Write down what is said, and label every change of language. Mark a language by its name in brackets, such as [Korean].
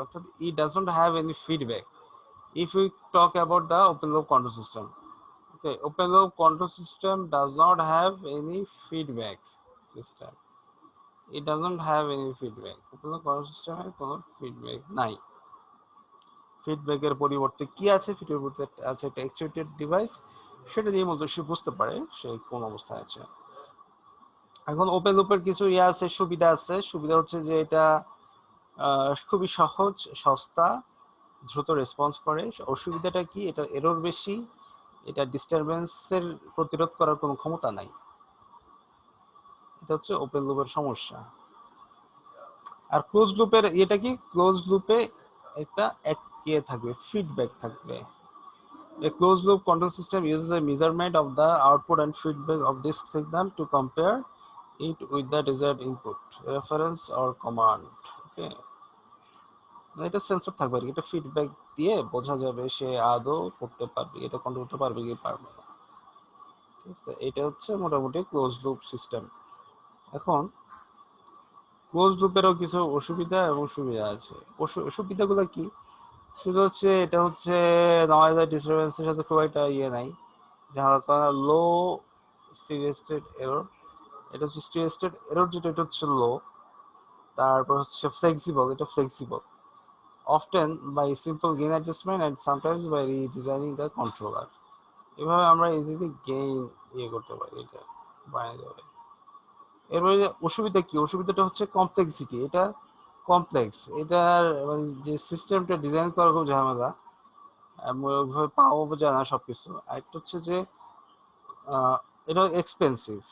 [English] অর্থাৎ it doesn't have any feedback. If we talk about the open loop control system, okay, open loop control system does not have any feedback system. It doesn't have any feedback. Open loop control system [Bangla] এর কোনো feedback নাই। ফিডব্যাকের পরিবর্তে কি আছে? ফিডব্যাকের পরিবর্তে আছে একটা actuated device, সেটা দিয়ে মূলত সে বুঝতে পারে সে কোন অবস্থায় আছে। এখন ওপেন লুপের কিছু ইয়ে আছে, সুবিধা আছে। সুবিধা হচ্ছে যে এটা খুবই সহজ, সস্তা, দ্রুত রেসপন্স করে। অসুবিধাটা কি? এটা এরর বেশি, এটা ডিস্টারবেন্সের প্রতিরোধ করার কোনো ক্ষমতা নাই। এটা হচ্ছে ওপেন লুপের সমস্যা। আর ক্লোজ লুপের এটা কি? ক্লোজ লুপে একটা ইয়ে থাকবে, ফিডব্যাক থাকবে। [English] A closed loop control system uses a measurement of the output and feedback of this signal to compare it with the desired input, reference or command. [Bangla] Okay, এটা সেন্সর থাকবে আর কি, এটা ফিডব্যাক দিয়ে বোঝা যাবে সে আদৌ করতে পারবে, এটা কন্ট্রোল করতে পারবে কি পারবে না। ঠিক আছে, এটা হচ্ছে মোটামুটি ক্লোজ লুপ সিস্টেম। এখন ক্লোজ লুপেরও কিছু অসুবিধা এবং সুবিধা আছে। সুবিধাগুলো কি? শুধু হচ্ছে এটা হচ্ছে নয়েজ আর ডিস্টারবেন্সের সাথে খুব একটা ইয়ে নাই, যার কারণে লো স্টেডি স্টেট এরর। এটা হচ্ছে স্টেডি স্টেট এরর, যেটা এটা হচ্ছে লো। তারপর হচ্ছে ফ্লেক্সিবল, এটা flexible [English] often by simple gain adjustment and sometimes by redesigning the controller. [Bangla] এভাবে আমরা ইজিলি গেইন ইয়ে করতে পারি, এটা বানিয়ে দেওয়া যায়। এরপরে অসুবিধা কি, অসুবিধাটা হচ্ছে কমপ্লেক্সিটি। এটা কমপ্লেক্স, এটার মানে যে সিস্টেমটা ডিজাইন করা খুব ঝামেলা, ওইভাবে পাওয়া যায় না সবকিছু। আরেকটা হচ্ছে যে এটা এক্সপেন্সিভ।